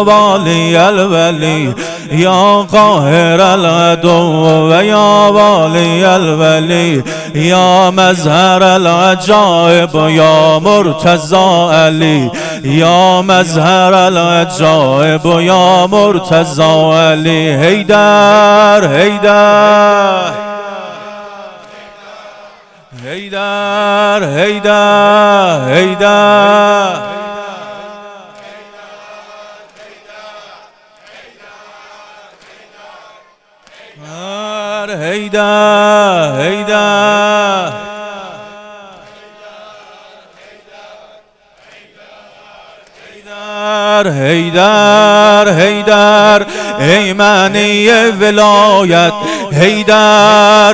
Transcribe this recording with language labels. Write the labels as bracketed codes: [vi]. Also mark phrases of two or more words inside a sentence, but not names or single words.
[ar] والي الولي يا قاهر العدو ويا والي الولي يا مظهر العجائب يا مرتضى علي يا مظهر العجائب يا مرتضى علي. [az] Heydər, Heydər, Heydər, Heydər, Heydər, Heydər, Heydər, Heydər, Heydər, ey məni vilayət, Heydər,